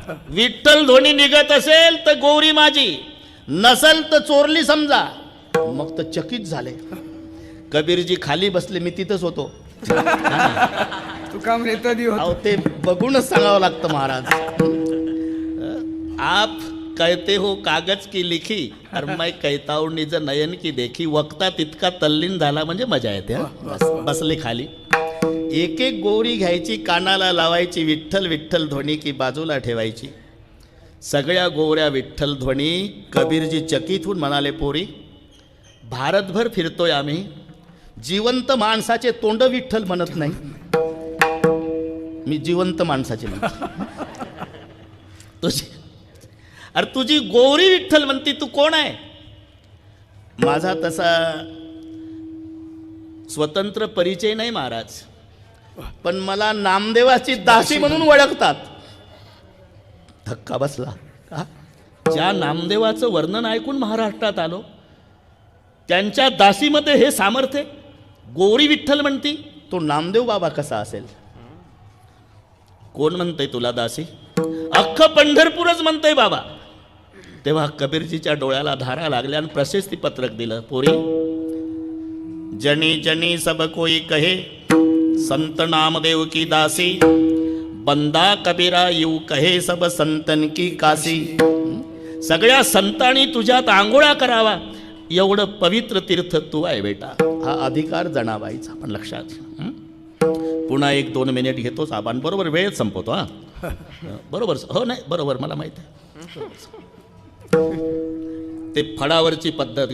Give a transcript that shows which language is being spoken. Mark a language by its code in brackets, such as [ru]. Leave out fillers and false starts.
[mr] विठ्ठल ध्वनी निघत असेल तर गोवरी माझी, नसल तर चोरली समजा. मग तर चकित झाले. कबीरजी खाली बसले, मी तिथंच होतो. तू काम रेता दी अहो ते बघूनच सांगावं लागतं महाराज. [hi] आप कहते हो कागज की लिखी और मैं कहता हूँ निज नयन की देखी. [mr] वक्ता तितका तल्लीन झाला म्हणजे मजा येते. बसले खाली. एक एक गोवरी घ्यायची, कानाला लावायची, विठ्ठल विठ्ठल ध्वनी की बाजूला ठेवायची. सगळ्या गोवऱ्या विठ्ठल ध्वनी. कबीरजी चकित होऊन म्हणाले पोरी, भारतभर फिरतोय आम्ही, जिवंत माणसाचे तोंड विठ्ठल म्हणत नाही. मी जिवंत माणसाचे म्हणतो. अरे तुझी गोवरी विठ्ठल म्हणती, तू कोण आहे? माझा तसा स्वतंत्र परिचय नाही महाराज, पण मला नामदेवाची दासी म्हणून ओळखतात. धक्का बसला. ज्या नामदेवाचं वर्णन ऐकून महाराष्ट्रात आलो, त्यांच्या दासीमध्ये हे सामर्थ्य. गोवरी विठ्ठल म्हणती, तो नामदेव बाबा कसा असेल? कोण म्हणतंय तुला दासी? अख्खं पंढरपूरच म्हणतंय बाबा. तेव्हा कबीरजीच्या डोळ्याला धारा लागल्या आणि प्रशस्ती पत्रक दिलं. [hi] पोरी, जनी जनी सब कोई कहे संत नामदेव की दासी, बंदा कबीरा यू कहे सब संतन की काशी. [mr] सगळ्या संतांनी तुझ्यात आंघोळा करावा एवढं पवित्र तीर्थ तू आहे बेटा. हा अधिकार जनाबाईचा, पण लक्षात. पुन्हा 1-2 मिनिट घेतोच आपण, बरोबर वेळेत संपवतो. बरोबर. हो नाही बरोबर, मला माहित आहे. ते फडावरची पद्धत.